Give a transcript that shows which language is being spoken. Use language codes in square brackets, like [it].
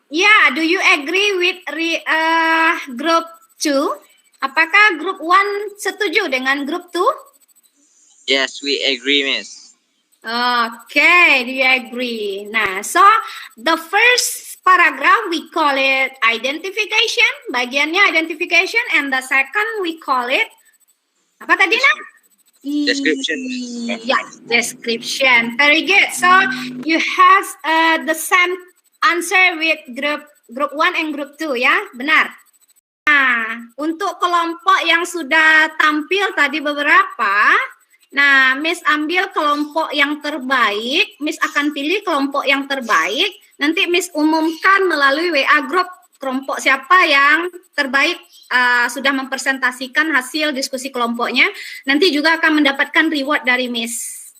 [en] Ya, do you agree with group 2? [id] Apakah group 1 setuju dengan group 2? [en] Yes, we agree, Miss. Okay, do you agree? Nah, so the first paragraph we call it identification, [id] bagiannya identification, [en] and the second we call it [id] apa tadi nak? [en] Description. Yes, description. Very good. So you have the same answer with group 1 and group 2 [id] ya, benar? Nah, untuk kelompok yang sudah tampil tadi beberapa, nah, Miss ambil kelompok yang terbaik, Miss akan pilih kelompok yang terbaik, nanti Miss umumkan melalui WA Group kelompok siapa yang terbaik sudah mempresentasikan hasil diskusi kelompoknya, nanti juga akan mendapatkan reward dari Miss.